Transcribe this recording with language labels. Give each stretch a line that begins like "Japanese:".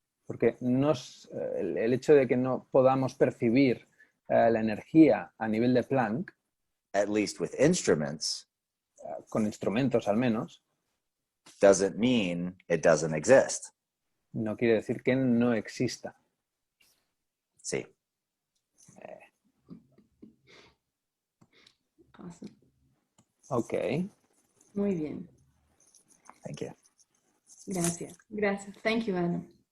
Spanish: porque el hecho de que no podamos percibir la energía a nivel de Planck,
English: at least with instruments,
Spanish: con instrumentos al menos,
English: doesn't mean it doesn't exist.
Spanish: no quiere decir que no exista. Sí.
English: Awesome. Ok.
Spanish: Muy bien.
English: Thank you.
Spanish: Gracias. Gracias.
English: Thank you,
Spanish: Adam.